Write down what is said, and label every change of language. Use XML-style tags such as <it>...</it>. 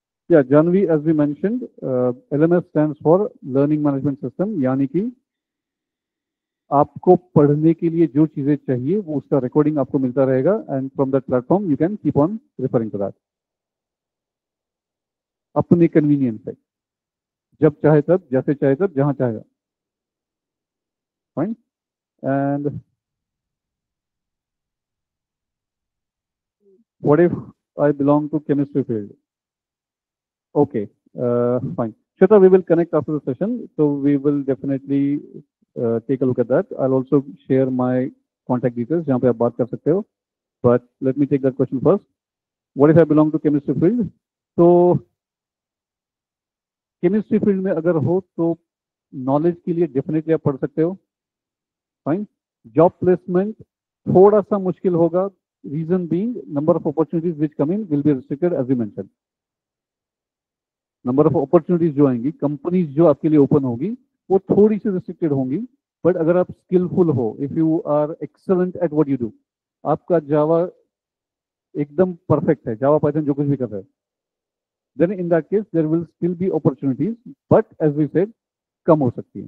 <hi>या Janvi,</hi> <en>as we mentioned, LMS stands for learning management system,</en> <hi>यानी कि आपको पढ़ने के लिए जो चीजें चाहिए वो उसका रिकॉर्डिंग आपको मिलता रहेगा,</hi> <en>and from that platform you can keep on referring to that</en> <hi>अपने कन्वीनियंस से, जब चाहे तब, जैसे चाहे तब, जहां चाहेगा। Fine.</hi> <en>And what if I belong to chemistry field? Okay, fine. Shweta, we will connect after the session, so we will definitely take a look at that. I'll also share my contact details</en> <hi>जहाँ पे आप बात कर सकते हो.</hi> <en>But let me take that question first. What if I belong to chemistry field?</en> <hi>तो chemistry field में अगर हो तो knowledge के लिए definitely आप पढ़ सकते हो. Fine. Job placement थोड़ा सा मुश्किल होगा,</hi> <en>reason being, number of opportunities which come in will be restricted as we mentioned.</en> <hi>Number of opportunities जो आएंगी, कंपनीज जो आपके लिए ओपन होगी, वो थोड़ी सी रिस्ट्रिक्टेड होंगी, बट अगर आप स्किलफुल हो,</hi> <en>if you are excellent at what you do,</en> <hi>आपका जावा एकदम परफेक्ट है, जावा पाइथन जो कुछ भी कर रहे हैं,</hi> <en>then in that case there will still be opportunities,</en> <hi>but as we said कम हो सकती है.</hi>